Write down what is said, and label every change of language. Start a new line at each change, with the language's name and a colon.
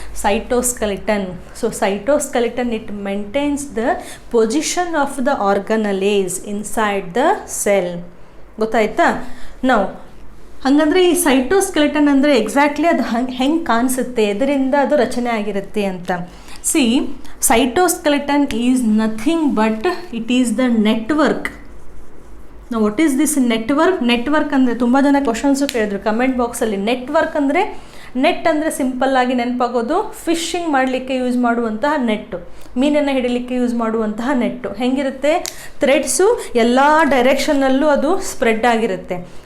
English: Cytoskeleton. So cytoskeleton it maintains the position of the organelles inside the cell.
Kannada: ಗೊತ್ತಾಯ್ತಾ? ನಾವು ಹಾಗಂದರೆ ಈ cytoskeleton ಅಂದರೆ exactly ಅದು ಹೆಂಗೆ ಕಾಣಿಸುತ್ತೆ, ಎದರಿಂದ ಅದು ರಚನೆ ಆಗಿರುತ್ತೆ ಅಂತ.
English: See, cytoskeleton is nothing but it is the network. Now what is this network?
Kannada: Network ಅಂದರೆ ತುಂಬ ಜನ ಕ್ವಶನ್ಸು ಕೇಳಿದ್ರು ಕಮೆಂಟ್ ಬಾಕ್ಸಲ್ಲಿ. ನೆಟ್ವರ್ಕ್ ಅಂದರೆ, ನೆಟ್ ಅಂದರೆ ಸಿಂಪಲ್ಲಾಗಿ ನೆನಪಾಗೋದು ಫಿಶಿಂಗ್ ಮಾಡಲಿಕ್ಕೆ ಯೂಸ್ ಮಾಡುವಂತಹ ನೆಟ್ಟು, ಮೀನನ್ನು ಹಿಡಿಲಿಕ್ಕೆ ಯೂಸ್ ಮಾಡುವಂತಹ ನೆಟ್ಟು. ಹೆಂಗಿರುತ್ತೆ? ಥ್ರೆಡ್ಸು ಎಲ್ಲ ಡೈರೆಕ್ಷನ್ನಲ್ಲೂ ಅದು ಸ್ಪ್ರೆಡ್ ಆಗಿರುತ್ತೆ.